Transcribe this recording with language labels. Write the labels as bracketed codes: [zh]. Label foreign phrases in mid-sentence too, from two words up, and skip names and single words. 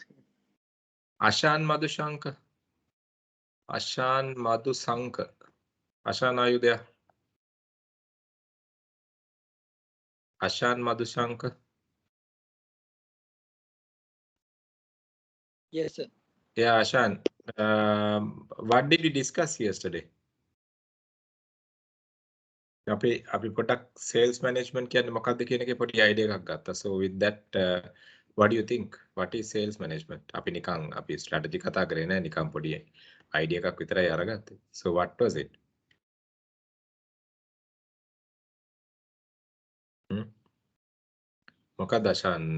[en] Ashan Madhushankar. Ashan Madhusankar. Ashan, are you there? Ashan Madhushankar. Yes, sir. Yeah, Ashan. What did we discuss yesterday? [si] අපි පොඩක් [en] sales management [si] කියන්නේ මොකක්ද කියන එකේ පොඩි idea එකක් ගත්තා. [en] So with that, what do you think? What is sales management? [si] අපි නිකන් අපි strategy කතා කරේ නෑ, නිකන් පොඩි idea එකක් විතරයි අරගත්තේ. [en] So what was it? [si] මොකක්ද අශාන්?